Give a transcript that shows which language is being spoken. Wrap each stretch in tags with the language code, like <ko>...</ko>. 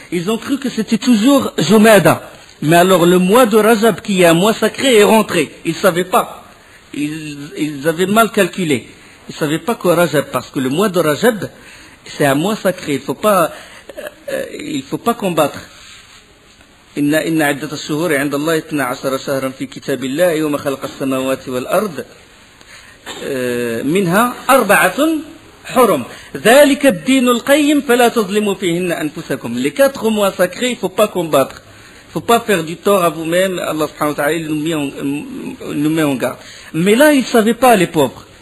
<fr>Ils ont cru que c'était toujours Jumada. Mais alors le mois de Rajab, qui est un mois sacré, est rentré. Ils ne savaient pas. Ils avaient mal calculé. Ils ne savaient pas que Rajab, parce que le mois de Rajab, c'est un mois sacré. Il ne faut pas combattre.</fr> <ar>إن عدة الشهور عند الله 12 شهرا في كتاب الله يوم خلق السماوات والأرض منها 4 حرم ذلك الدين القيم فلا تظلموا فيهن أنفسكم.</ar> <fr>Les 4 mois sacrés, il ne faut pas combattre. Il ne faut pas faire du tort à vous-même. Allah subhanahu wa ta'ala nous met en garde. Mais là, ils ne savaient pas, les pauvres.</fr>